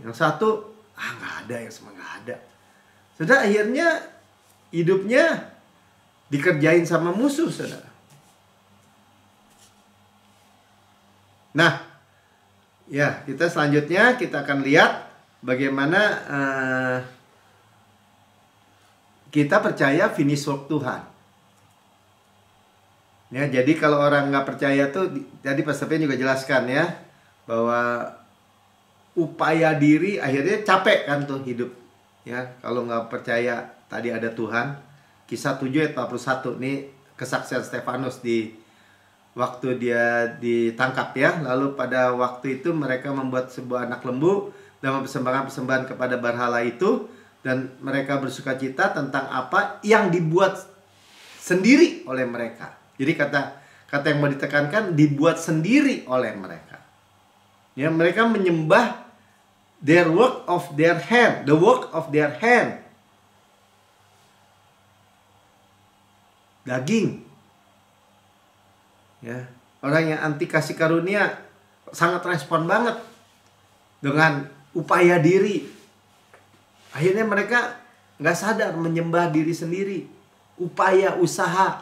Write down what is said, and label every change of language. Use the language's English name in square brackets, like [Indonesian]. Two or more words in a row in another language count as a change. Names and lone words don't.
[Indonesian] Yang satu, nggak ada, yang semua nggak ada. Saudara, akhirnya hidupnya dikerjain sama musuh, saudara. Nah, ya, kita selanjutnya kita akan lihat bagaimana kita percaya [English] finish work [Indonesian] Tuhan. Ya, jadi kalau orang nggak percaya tuh, tadi Pastor Ben juga jelaskan ya, bahwa upaya diri akhirnya capek kan tuh hidup. Ya, kalau nggak percaya tadi ada Tuhan. Kisah 7 ayat 41 nih kesaksian Stefanus di waktu dia ditangkap ya. Lalu pada waktu itu mereka membuat sebuah anak lembu dan mempersembahkan persembahan kepada berhala itu, dan mereka bersukacita tentang apa yang dibuat sendiri oleh mereka. Jadi kata yang mau ditekankan, dibuat sendiri oleh mereka. Ya, mereka menyembah [English] their work of their hand, the work of their hand. [Indonesian] Daging. Ya, orang yang anti kasih karunia sangat respon banget dengan upaya diri. Akhirnya mereka nggak sadar menyembah diri sendiri, upaya usaha.